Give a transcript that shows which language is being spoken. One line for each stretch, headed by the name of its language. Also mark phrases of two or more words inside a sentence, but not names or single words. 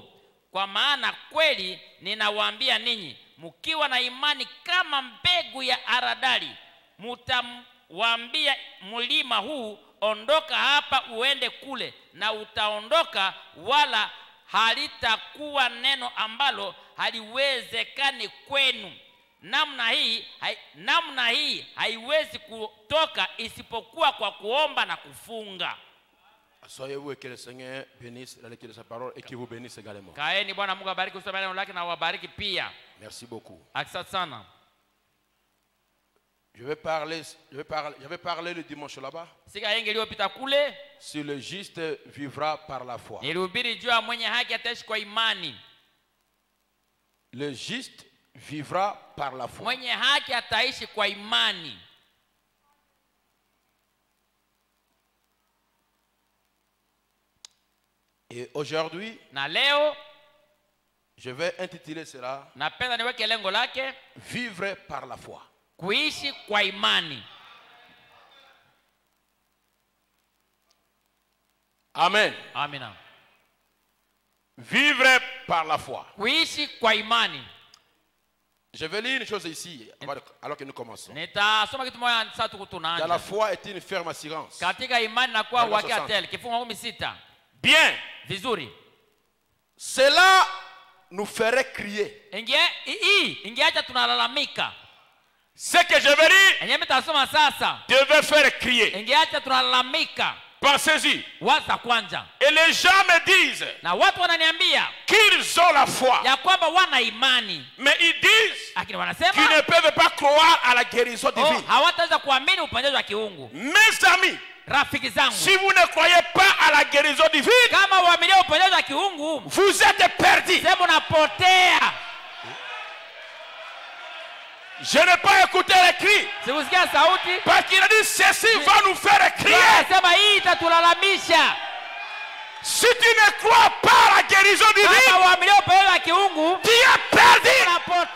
Swahili: Kwa maana kweli ninawaambia ninyi, mkiwa na imani kama mbegu ya haradali, mtamwambia mlima huu, ondoka hapa uende kule, na utaondoka, wala halitakuwa neno ambalo haliwezekani kwenu. Namna hii haiwezi kutoka isipokuwa kwa kuomba na kufunga.
French: Soyez-vous et que le Seigneur bénisse la lecture de sa parole et qu'il vous bénisse également.
Swahili: Kaeni Bwana Mungu abariki kusoma neno lake na wabariki pia.
French: Merci beaucoup.
Swahili: Asante sana.
French: Je vais parler le dimanche là-bas.
Swahili: Siku iliyopita kule,
French: si le juste vivra par la foi.
Swahili: Nilihubiri juu ya mwenye haki ataishi kwa imani.
French: Le juste vivra par la foi.
Swahili: Mwenye haki ataishi kwa imani.
French: Et aujourd'hui,
Swahili: na leo,
French: je vais intituler cela,
Swahili: napenda niweke lengo lake,
French: vivre par la foi.
Swahili: Kuishi kwa imani.
French: Amen.
Swahili: Amina.
French: Vivre par la foi.
Swahili: Kuishi kwa imani.
French: Je vais lire une chose ici alors que nous commençons.
Swahili: Nitasoma kitu moja sasa tunaanza.
French: La foi est une ferme assurance.
Swahili: Katika imani na kwa uhakika tele. Kifungu 16.
French: Bien.
Swahili: Vizuri.
French: Cela nous ferait crier.
Swahili: Ingeacha tunalalamika.
French: Ce que je vais lire devait faire crier.
Swahili: Ingeacha tunalalamika.
French: Pensez-y.
Swahili: Waza kwanza.
French: Et les gens me disent,
Swahili: na watu wananiambia,
French: qu'ils ont la foi.
Swahili: Ya kwamba wana imani.
French: Mais ils disent,
Swahili: lakini wanasema,
French: qu'ils ne peuvent pas croire à la guérison divine.
Swahili: Hawataweza kuamini uponyaji wa kiungu.
French: Mes amis,
Swahili: rafiki zangu,
French: si vous ne croyez pas à la guérison divine,
Swahili: kama uamini uponyaji wa kiungu,
French: vous êtes perdus.
Swahili: Sema unapotea.
French: Je n'ai pas écouté les cris. Parce qu'il a dit ceci va nous faire crier. Si tu ne crois pas à la guérison divine, tu es perdu.